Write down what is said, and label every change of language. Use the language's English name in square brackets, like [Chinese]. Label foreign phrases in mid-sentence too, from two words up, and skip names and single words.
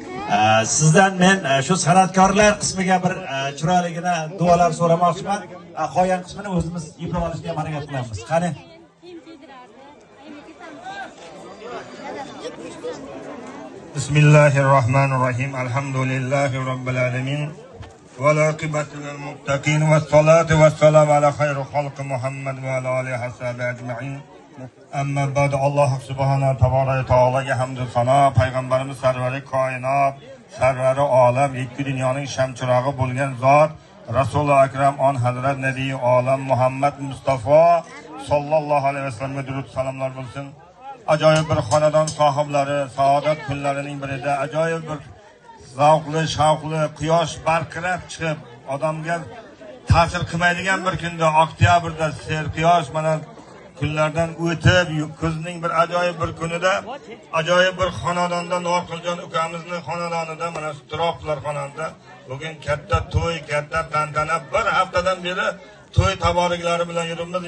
[Uzbek] Sizdan men shu san'atkorlar qismiga bir chiroyligina duolar so'ramoqchiman. Qolgan qismini o'zimiz yuklab olishga harakat qilamiz. Qani. Bismillahirrahmanirrahim. [Arabic] الحمد لله رب العالمين. والعاقبة للمتقين والصلاة والسلام على خير خلقه محمد وعلى آله وصحبه أجمعين. أما بعد, [Uzbek] Alloh [Arabic] سبحانه تبارك تعالى [Uzbek] hamd va sano, payg'ambarimiz sarvari koinot, sarvari olam, ikki dunyoning shamchirog'i bo'lgan zot Rasululloh akram on hazrat nabiy olam Muhammad Mustafa [Arabic] صلى الله عليه وسلم [Uzbek] durud salomlar bo'lsin. Ajoyib bir xonadon sohiblari saodat kunlarining birida ajoyib bir zavqli, shavqli, quyosh barqaror chiqib, odamga ta'sir qilmaydigan bir kunda, oktyabrda serquyosh mana kunlardan o'tib, kuzning bir ajoyib bir kunida, ajoyib bir xonadonda Norquljon ukamizning xonadonida, mana shu Turoqlar xonadonida bugun katta to'y, katta tantana, bir haftadan beri to'y taboriklari bilan yuribmiz.